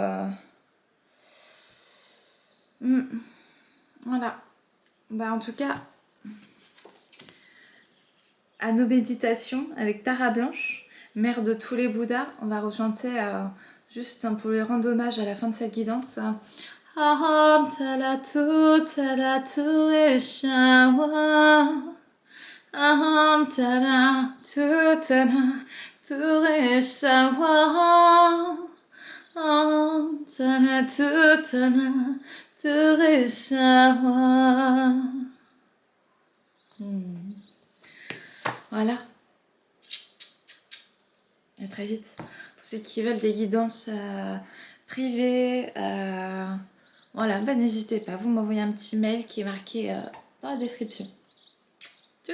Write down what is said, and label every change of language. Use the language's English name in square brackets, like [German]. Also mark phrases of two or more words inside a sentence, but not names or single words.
[French] Voilà. Bah, en tout cas, à nos méditations avec Tara Blanche, mère de tous les Bouddhas, on va rechanter juste pour lui rendre hommage à la fin de cette guidance. Aham talatu eshawa. Aham talatu eshawa. Aham talatu eshawa. Voilà. À très vite. Pour ceux qui veulent des guidances privées, voilà, bah, n'hésitez pas. Vous m'envoyez un petit mail qui est marqué dans la description.